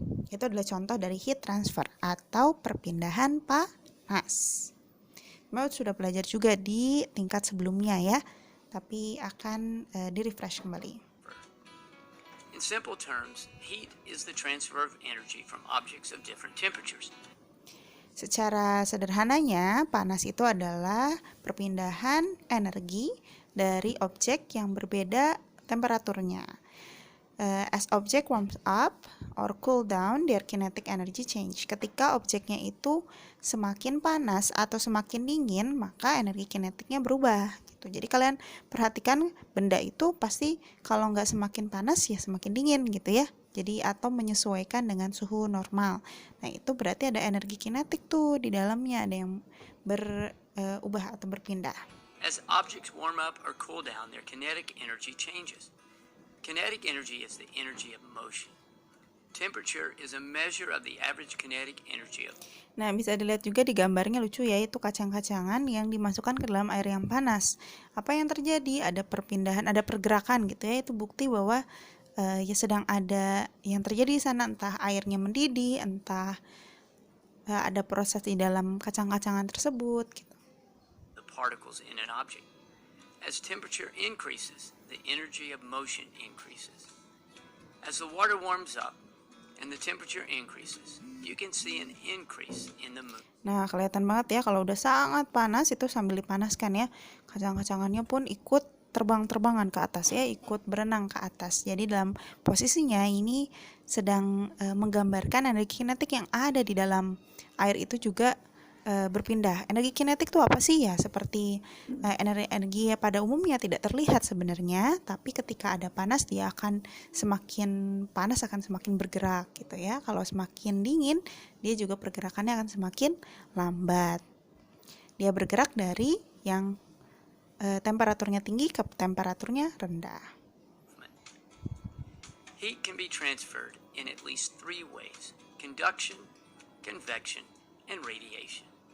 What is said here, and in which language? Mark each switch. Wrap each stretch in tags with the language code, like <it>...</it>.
<id>Itu adalah contoh dari</id> <en>heat transfer</en> <id>atau perpindahan panas. Mau sudah belajar juga di tingkat sebelumnya ya, tapi akan di-refresh kembali.</id> <en>In simple terms, heat is the transfer of energy from objects of different temperatures.</en> <id>Secara sederhananya, panas itu adalah perpindahan energi dari objek yang berbeda temperaturnya.</id> <en>As object warms up or cool down, their kinetic energy change.</en> <id>Ketika objeknya itu semakin panas atau semakin dingin, maka energi kinetiknya berubah. Gitu. Jadi kalian perhatikan benda itu pasti kalau nggak semakin panas ya semakin dingin gitu ya. Jadi atau menyesuaikan dengan suhu normal. Nah itu berarti ada energi kinetik tuh di dalamnya, ada yang berubah atau berpindah.</id> <en>As objects warm up or cool down, their kinetic energy changes. Kinetic energy is the energy of motion. Temperature is a measure of the average kinetic energy of.</en> <id>Nah, bisa dilihat juga di gambarnya lucu ya, itu kacang-kacangan yang dimasukkan ke dalam air yang panas. Apa yang terjadi? Ada perpindahan, ada pergerakan gitu ya. Itu bukti bahwa ya sedang ada yang terjadi di sana, entah airnya mendidih, entah ada proses di dalam kacang-kacangan tersebut gitu.</id> <en>The particles in an object. As temperature increases, the energy of motion increases. As the water warms up and the temperature increases, you can see an increase in the moon.</en> <id>Nah, kelihatan banget ya kalau udah sangat panas itu sambil dipanaskan ya, kacang-kacangannya pun ikut terbang-terbangan ke atas ya, ikut berenang ke atas. Jadi dalam posisinya ini sedang menggambarkan energi kinetik yang ada di dalam air itu juga berpindah. Energi kinetik itu apa sih ya? Seperti energi pada umumnya tidak terlihat sebenarnya, tapi ketika ada panas dia akan semakin panas, akan semakin bergerak gitu ya. Kalau semakin dingin, dia juga pergerakannya akan semakin lambat. Dia bergerak dari yang temperaturnya tinggi ke temperaturnya rendah.</id> <en>Heat can be transferred in at least 3 ways: conduction, convection, and radiation.</en>